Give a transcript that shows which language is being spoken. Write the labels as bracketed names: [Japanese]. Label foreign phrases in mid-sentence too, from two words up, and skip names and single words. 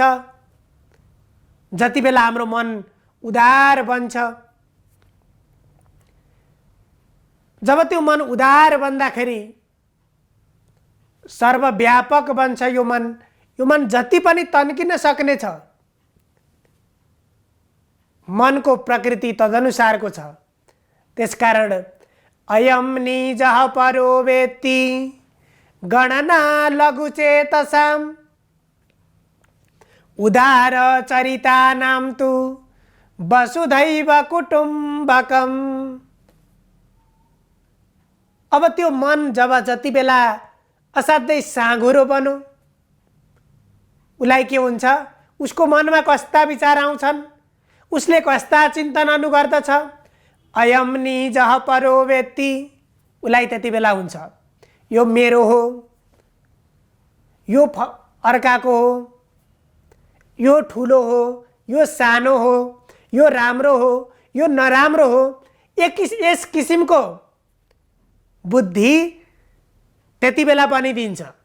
[Nepali] जति बेला हाम्रो मन उदार बन्छ, जब त्यो मन उदार बन्दाखेरि सर्वव्यापक बन्छ यो मन जति पनि तन्किन सक्ने छ। मनको प्रकृति तदनुसारको छ। [Sanskrit] त्यसकारण अयम निजः परो वेत्ति गणना लघुचेतसाम् उदार चरितानां तु वसुधैव कुटुम्बकम्। [Nepali] अब त्यो मन जब जति बेला असाध्यै साँघुरो बनो, उसलाई के हुन्छ, उसको मनमा कस्ता विचार आउँछन्, उसले कस्ता चिन्तन गर्दछ। [Sanskrit] अयम निजः परो वेत्ति, [Nepali] उसलाई त्यति बेला हुन्छ यो मेरो हो, यो अर्काको हो, यो ठुलो हो, यो सानो हो, यो राम्रो हो, यो नराम्रो हो। यस किसिमको बुद्धि त्यति बेला बनिदिन्छ।